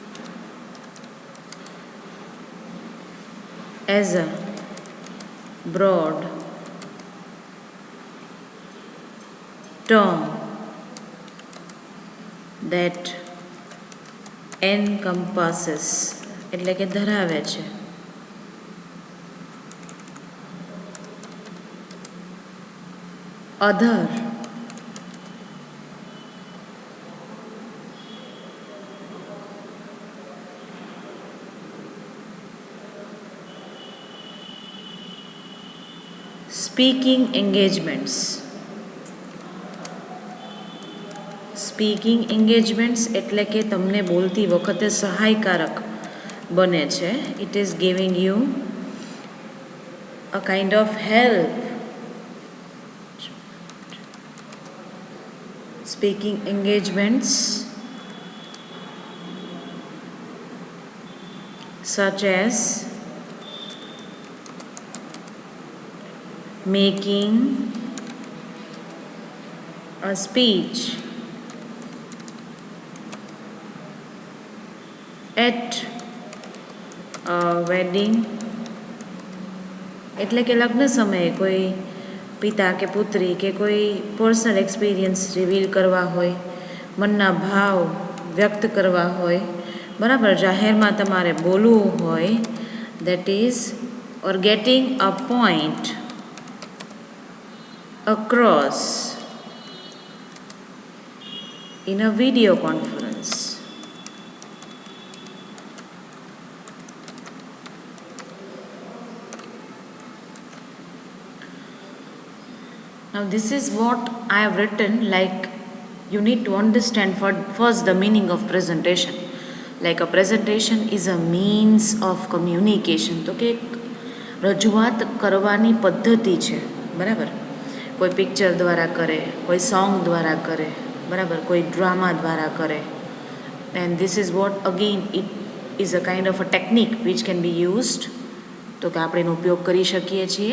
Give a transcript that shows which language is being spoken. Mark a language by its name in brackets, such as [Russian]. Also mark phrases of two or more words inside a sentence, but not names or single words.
[English] as a broad term that encompasses [Gujarati] એટલે કે ધરાવે છે [English] other speaking engagements. speaking engagements [Gujarati] એટલે કે તમને બોલતી વખતે સહાયકારક બને છે. [English] It is giving you a kind of help. speaking engagements such as making a speech at a wedding એટલે [Gujarati] કે લગ્ન સમયે કોઈ પિતા કે પુત્રી કે કોઈ [English] personal experience [Gujarati] રિવીલ કરવા હોય, મનના ભાવ વ્યક્ત કરવા હોય, બરાબર, જાહેરમાં તમારે બોલવું હોય, [English] that is or getting a point across in a video conference. Now this is what I have written, like you need to understand first the meaning of presentation. Like a presentation is a means of communication. [Gujarati] તો કે રજૂઆત કરવાની પદ્ધતિ છે, બરાબર. કોઈ પિક્ચર દ્વારા કરે, કોઈ સોંગ દ્વારા કરે, બરાબર, કોઈ ડ્રામા દ્વારા કરે. [English] And this is what again it is a kind of a technique which can be used. [Gujarati] તો કે આપણે એનો ઉપયોગ કરી શકીએ છીએ.